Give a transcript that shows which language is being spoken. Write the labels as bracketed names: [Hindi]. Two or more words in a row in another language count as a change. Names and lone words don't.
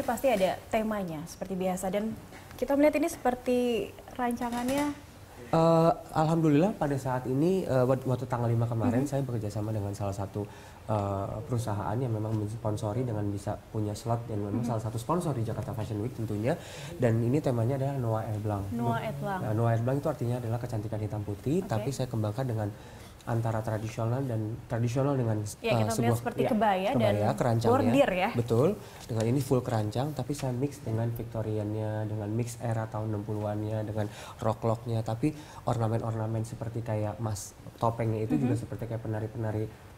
[Indonesian] Ini pasti ada temanya seperti biasa, dan kita melihat ini seperti rancangannya. Alhamdulillah pada saat ini waktu tanggal 5 kemarin saya bekerja sama dengan salah satu perusahaan yang memang mensponsori dengan bisa punya slot dan memang salah satu sponsor di Jakarta Fashion Week tentunya, dan ini temanya adalah Noir et Blanc. Noir et Blanc. Noir et Blanc itu artinya adalah kecantikan hitam putih, tapi saya kembangkan dengan antara tradisional dengan kita sebuah seperti kebaya dan kerancangnya, bordir ya. Betul, dengan ini full kerancang tapi saya mix dengan Victoriannya, dengan mix era tahun 60-annya, dengan rock-locknya, tapi ornamen-ornamen seperti kayak topengnya itu juga seperti kayak penari-penari